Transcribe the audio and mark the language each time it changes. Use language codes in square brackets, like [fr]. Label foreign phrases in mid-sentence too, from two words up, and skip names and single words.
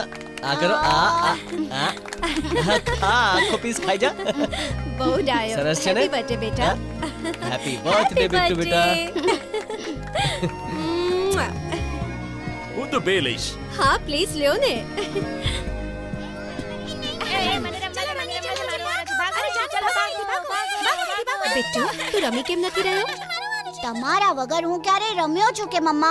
[gu] આ કરો આ આખો પીસ ખાઈ જા. બહુ ડાયો. સરસ છે ને? [en] happy birthday બેટા. happy birthday बिट्टू बेटा. [gu] હું તો બે લઈશ. હા પ્લીઝ લ્યો ને. બિટ્ટુ તું રમી કેમ નથી રહ્યો? તમારા વગર હું ક્યારે રમ્યો છું કે મમ્મા?